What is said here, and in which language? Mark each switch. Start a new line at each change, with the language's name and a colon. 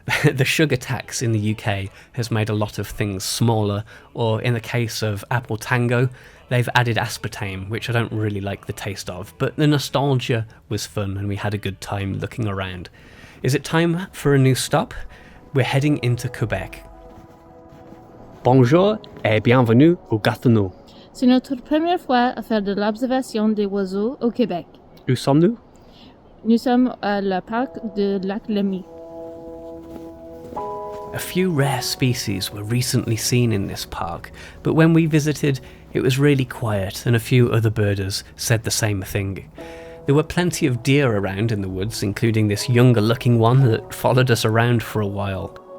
English: The sugar tax in the UK has made a lot of things smaller, or in the case of Apple Tango, they've added aspartame, which I don't really like the taste of, but the nostalgia was fun and we had a good time looking around. Is it time for a new stop? We're heading into Quebec.
French: Bonjour et bienvenue au Gatineau. C'est notre première fois à faire de l'observation des oiseaux au Québec. Où sommes-nous? Nous sommes à la parc de Lac-Lémy.
English: A few rare species were recently seen in this park, but when we visited, it was really quiet and a few other birders said the same thing. There were plenty of deer around in the woods, including this younger looking one that followed us around for a while.